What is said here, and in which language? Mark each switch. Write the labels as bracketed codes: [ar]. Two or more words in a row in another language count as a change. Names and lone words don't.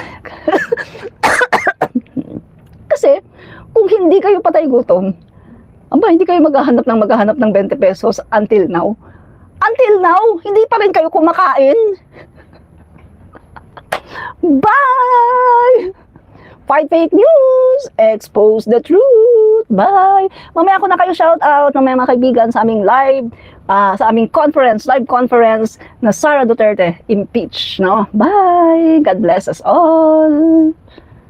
[tl] kasi kung hindi kayo patay gutom, Aba, hindi kayo maghahanap ng 20 pesos [en] until now. Until now, [tl] hindi pa rin kayo kumakain. [en] Bye! Fight fake news! Expose the truth! Bye! [tl] Mamaya ko na kayo [en] shout out, [tl] mamaya mga kaibigan sa aming [en] live conference [tl] na Sara Duterte impeach, no? [en] Bye! God bless us all!